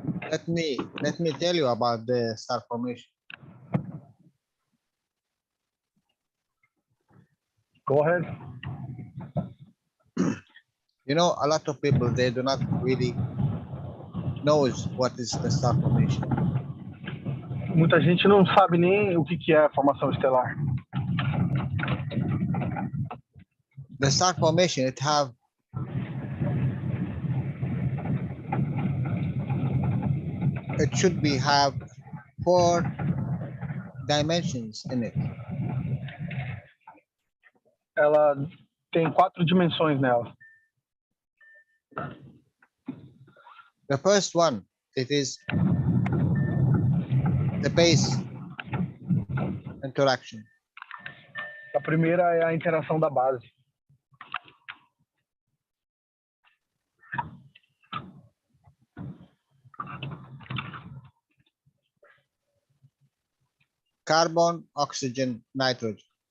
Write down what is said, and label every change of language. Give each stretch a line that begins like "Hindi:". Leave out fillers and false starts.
English: Let me tell you about the star formation. Go ahead. You know, a lot of people, they do not really knows what is the star formation.
Portuguese: Muita gente não sabe nem o que é a formação estelar.
English: The star formation, it should be have 4 dimensions in it.
Portuguese: Ela tem 4 dimensões nela.
English: The first one, it is the base interaction.
Portuguese: A primeira é a interação da base.
English: Carbon, oxygen, nitrogen.